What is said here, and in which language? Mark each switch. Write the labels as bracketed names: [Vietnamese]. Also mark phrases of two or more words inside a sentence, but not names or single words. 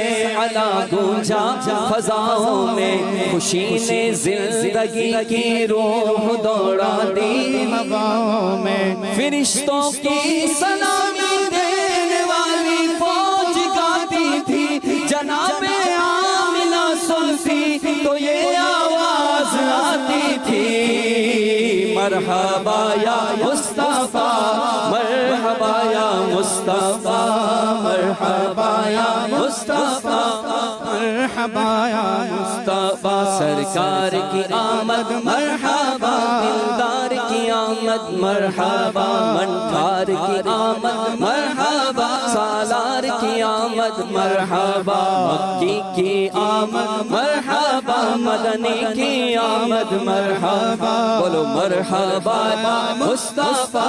[Urdu] علی گونجا فضاؤں میں خوشی نے زندگی کی روح دوڑا دی ہواؤں میں فرشتوں کی سلامی دینے والی فوج گاتی تھی جناب آمنہ سنتی تو یہ آواز آتی تھی [Arabic] مرحبا یا مصطفیٰ مرحبا یا مصطفیٰ مرحبا یا مصطفیٰ مرحبا یا [Urdu] مصطفیٰ سرکار کی آمد مرحبا دلدار کی آمد مرحبا منکار کی آمد مرحبا سالار کی آمد مرحبا مکی کی آمد مرحبا مدنی کی آمد مرحبا بولو [Arabic] مرحبا مصطفیٰ